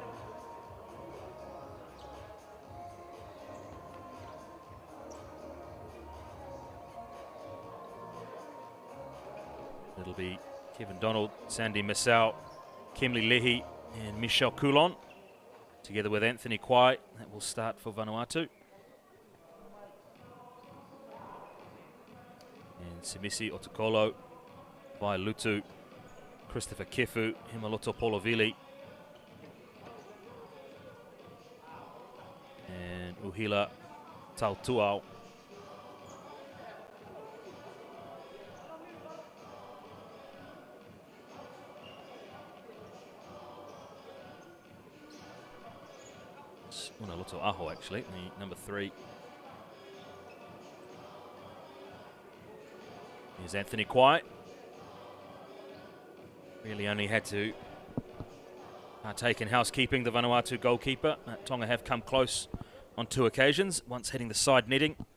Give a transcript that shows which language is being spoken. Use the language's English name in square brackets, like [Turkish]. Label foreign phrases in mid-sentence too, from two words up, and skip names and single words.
[English] It'll be Kevin Donald, Sandy Misau, Kimli Lehi and Michel Coulon, together with Anthony Kwai. That will start for Vanuatu. And Simisi Otukolo, Vanuatu, Christopher Kefu, Himaloto Polovili, and Uhila Tautuau. Unaloto Aho, actually, the number 3. Here's Anthony Kwai. Really only had to partake in housekeeping, the Vanuatu goalkeeper. Tonga have come close on 2 occasions, once hitting the side netting.